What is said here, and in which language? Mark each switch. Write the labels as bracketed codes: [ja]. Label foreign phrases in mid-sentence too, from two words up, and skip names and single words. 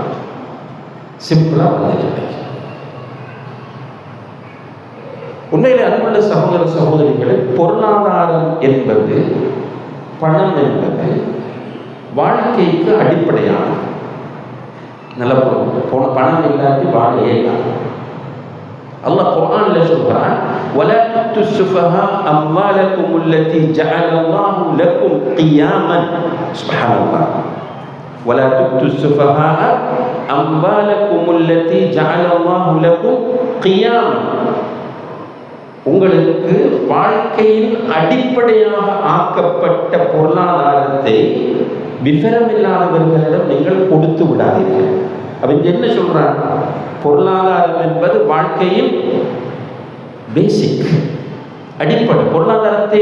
[ta] சிம்பிளாக வந்துட்டு உண்மையிலே அன்புள்ள சகோதர சகோதரிகளை, பொருளாதாரம் என்பது, பணம் என்பது வாழ்க்கைக்கு அடிப்படையானது. நல்ல பணம் இல்லாட்டி வாழ ஏலாம். அல்லாஹ் குர்ஆன்ல சொல்றான், [ar] ولا تؤتوا السفهاء أموالكم التي جعل الله لكم قياما. سبحان الله. ولا تؤتوا السفهاء أموالكم التي جعل الله لكم قياما. [ta] உங்களுக்கு வாழ்க்கையின் அடிப்படையாக ஆக்கப்பட்ட பொருளாதாரத்தை விவரமில்லாதவர்களிடம் நீங்கள் கொடுத்து விடாதீர்கள். அப்ப என்ன சொல்றாங்க? பொருளாதாரம் என்பது வாழ்க்கையின் பேசிக், அடிப்படை பொருளாதாரத்தை.